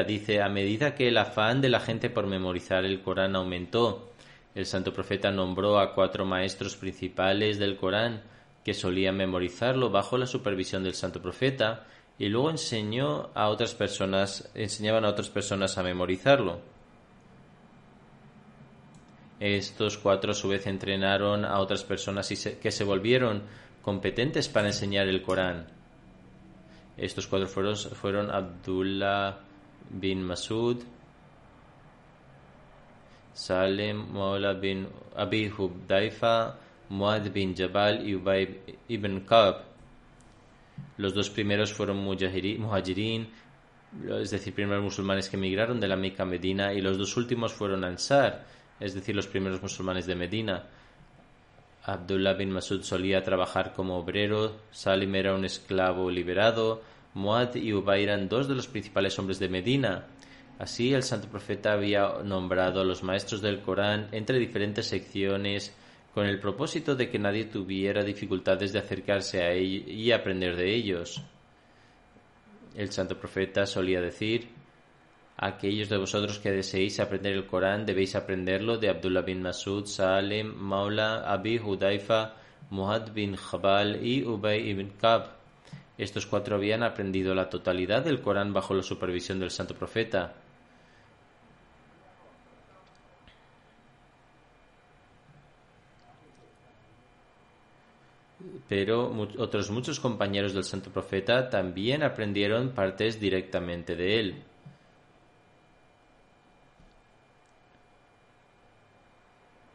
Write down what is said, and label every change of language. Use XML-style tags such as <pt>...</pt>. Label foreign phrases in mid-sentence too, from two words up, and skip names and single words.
<es>Dice: a medida que el afán de la gente por memorizar el Corán aumentó, el santo profeta nombró a 4 maestros principales del Corán que solían memorizarlo bajo la supervisión del santo profeta y luego enseñaban a otras personas a memorizarlo. Estos 4 a su vez entrenaron a otras personas que se volvieron competentes para enseñar el Corán. Estos 4 fueron Abdullah bin Masud, Salim Maula bin Abi Hudayfa, Muad bin Jabal y Ubay ibn Ka'b. Los 2 primeros fueron muhajirin, es decir, primeros musulmanes que emigraron de la Meca a Medina, y los 2 últimos fueron ansar, es decir, los primeros musulmanes de Medina. Abdullah bin Masud solía trabajar como obrero, Salim era un esclavo liberado, Muad y Ubay eran 2 de los principales hombres de Medina. Así, el santo profeta había nombrado a los maestros del Corán entre diferentes secciones con el propósito de que nadie tuviera dificultades de acercarse a ellos y aprender de ellos. El santo profeta solía decir: aquellos de vosotros que deseéis aprender el Corán debéis aprenderlo de Abdullah bin Masud, Salim, Maula, Abi Hudayfa, Muad bin Jabal y Ubay ibn Ka'b. Estos 4 habían aprendido la totalidad del Corán bajo la supervisión del santo profeta. Pero otros muchos compañeros del santo profeta también aprendieron partes directamente de él.</es>